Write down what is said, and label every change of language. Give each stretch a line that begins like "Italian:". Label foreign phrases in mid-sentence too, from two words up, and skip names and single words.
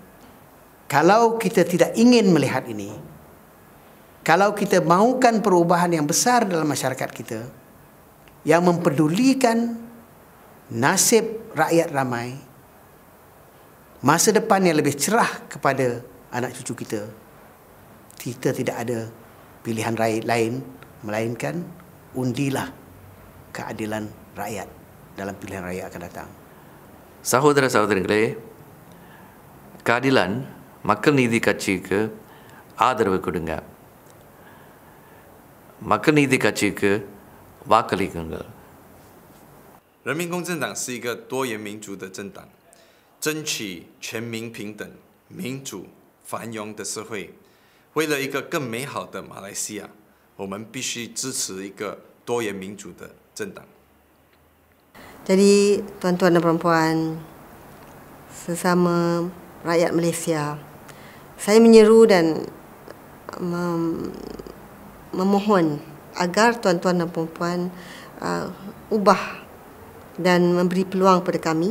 Malay: Kalau kita tidak ingin melihat ini, kalau kita mahukan perubahan yang besar dalam masyarakat kita yang mempedulikan nasib rakyat ramai, masa depan yang lebih cerah kepada anak cucu kita, kita tidak ada pilihan lain melainkan undilah keadilan rakyat dalam pilihan raya akan datang.
Tamil: சகோதர-சகோதரிகளே, keadilan மக்கள் நீதி கட்சிக்கு ஆதரவு கொடுங்க. மக்கள் நீதி கட்சிக்கு வாக்களிக்குங்கள்.
Chinese: 人民公正党是一个多元民主的政党，争取全民平等、民主、繁荣的社会。为了一个更美好的马来西亚，我们必须支持一个多元民主的政党。
Malay: Jadi tuan-tuan dan perempuan, sesama rakyat Malaysia, saya menyeru dan memohon agar tuan-tuan dan perempuan ubah dan memberi peluang pada kami.